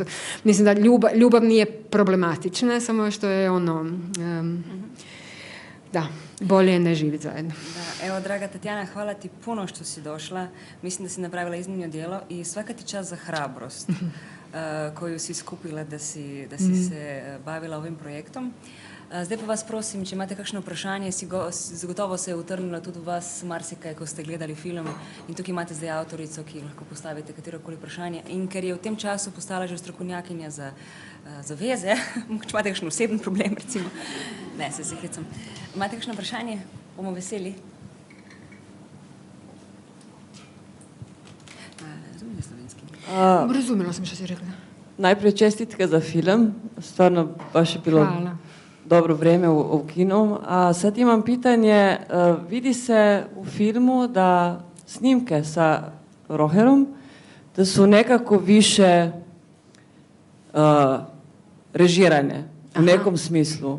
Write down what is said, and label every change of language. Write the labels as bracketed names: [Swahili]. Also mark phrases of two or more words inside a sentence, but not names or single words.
[Croatian] Mislim da ljubav nije problematična, samo što je ono da, bolje je ne živjeti zajedno. Da, evo, draga Tatjana, hvala ti puno što si došla. Mislim da si napravila iznimno djelo i svaka ti čast za hrabrost koju si skupila da si se bavila ovim projektom. [Slovenian] Zdaj pa vas prosim, če imate kakšno vprašanje, zagotovo se je utrnilo tudi v vas marsikaj, ko ste gledali film in tukaj imate zdaj avtorico, ki lahko postavite katerokoli vprašanje. In ker je v tem času postala že strokovnjakinja za veze, če imate kakšen oseben problem, recimo. Ne, se hecam. Imate kakšno vprašanje? Bomo veseli. Razumeli slovenski? [Croatian] Razumela sam što si rekla. [Slovenian] Najprej čestitke za film, [Croatian] stvarno baš je bilo dobro vrijeme u kinu. A sad imam pitanje, vidi se u filmu da snimke sa Roherom, da su nekako više režirane u nekom smislu.